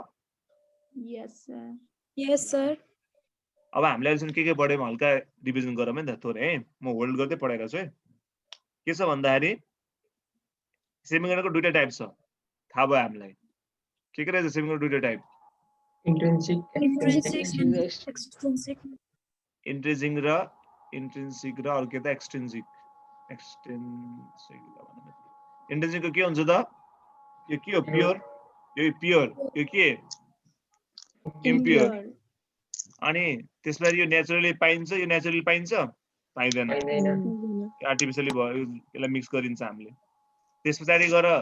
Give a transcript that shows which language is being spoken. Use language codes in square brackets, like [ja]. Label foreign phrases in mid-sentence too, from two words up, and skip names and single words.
[en] Yes sir. Yes, sir. [ne] अब हामीले अहिलेसम्म के पढ्यौँ हल्का रिभिजन गरौँ है त थोरै है। म होल्ड गर्दै पढाइरहेको छु है। के छ भन्दाखेरि सेमिकन्डक्टरको दुईटा टाइप छ, थाहा भयो हामीलाई। के रहेछ सेमिकन्डक्टर दुईटा टाइप? [en] Intrinsic, extrinsic. [ne] इन्ट्रिन्सिक र अर्को के त एक्सट्रिन्सिक इन्ट्रिन्सिकको के हुन्छ त यो के हो प्योर यो प्योर यो के इम्प्योर अनि त्यसपछि यो नेचुरली पाइन्छ यो नेचुरली पाइन्छ पाइदैन आर्टिफिसियली भयो यसलाई मिक्स गरिन्छ हामीले त्यसपछि गएर